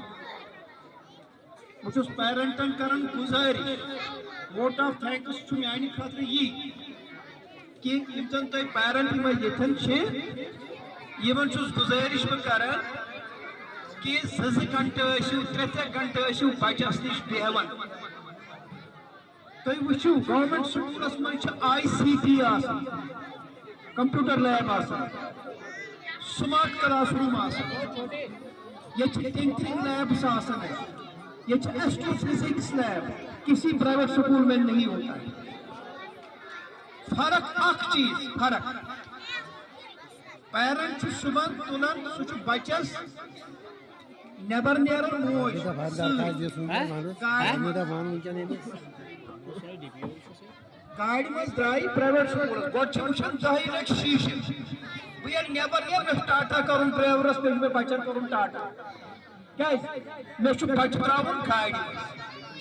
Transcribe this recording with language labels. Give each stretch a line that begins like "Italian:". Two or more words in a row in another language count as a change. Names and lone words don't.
Kashmiri: بہٕ چھُس پیرنٹن کران گُزٲرِش،
English: vote of thanks
Kashmiri: چھُ میانہِ خٲطرٕ یی کہ یم زن تۄہہِ پیرنٹ یِم ییٚتٮ۪ن چھِ، یِمن چھُس گُزٲرِش بہٕ کران کہ 2 گھنٹہٕ ٲسِو، 3 گھنٹہٕ ٲسِو بچس نِش بیہوان۔ تُہۍ وٕچھِو گورمنٹ سکوٗلس منٛز چھِ ICT آسان،
English: computer lab
Kashmiri: آسان،
English: smart class room
Kashmiri: آسان، ییٚتہِ چھِ
English: tinkering labs
Kashmiri: آسان،
Urdu: یہ
English: astro physics lab
Urdu: کسی پرائیویٹ سکول میں نہیں ہوتا ہے۔
Kashmiri: فرق اکھ چیز، فرق پیرنٹ چھُ صبح تُلان، سُہ چھُ بچس نیبر نیران موج گاڑِ منٛز درٛاے
English: private schools,
Kashmiri: گۄڈٕ چھِ وٕچھان 10 لٹہِ شیٖشہٕ، بہٕ ییٚلہِ نیبر نیرٕ مےٚ چھُ ٹاٹا کرُن ڈرایورس، بیٚیہِ چھُ مےٚ بچن کرُن ٹاٹا، کیٛازِ مےٚ چھُ بچہِ ترٛاوُن گاڑِ منٛز۔